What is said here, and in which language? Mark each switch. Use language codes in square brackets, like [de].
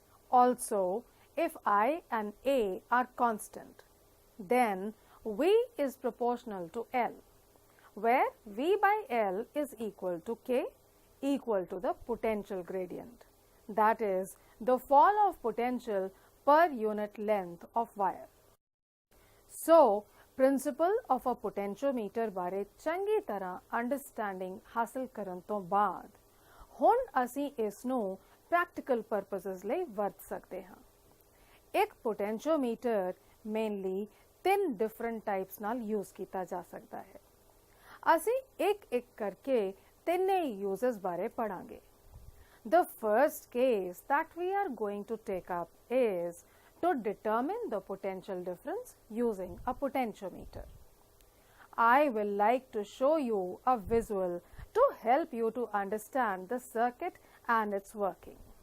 [en] Also, if I and A are constant, then V is proportional to L, where V by L is equal to K, equal to the potential gradient, that is the fall of potential per unit length of wire. So, principle of a potentiometer [pa] बारे चंगी तरह understanding हासिल करन तो बाद ਹੁਣ ਅਸੀਂ ਇਸ ਨੂੰ ਪ੍ਰੈਕਟੀਕਲ ਪਰਪਸਸ ਲਈ ਵਰਤ ਸਕਦੇ ਹਾਂ। ਇੱਕ ਪੋਟੈਂਸ਼ੀਓਮੀਟਰ ਮੇਨਲੀ 3 ਡਿਫਰੈਂਟ ਟਾਈਪਸ ਨਾਲ ਯੂਜ਼ ਕੀਤਾ ਜਾ ਸਕਦਾ ਹੈ। ਅਸੀਂ ਇੱਕ ਕਰਕੇ ਤਿੰਨੇ ਯੂਜ਼ਸ ਬਾਰੇ ਪੜਾਂਗੇ। [en] The first case that we are going to take up is to determine the potential difference using a potentiometer. I will like to show you a visual to help you to understand the circuit and its working.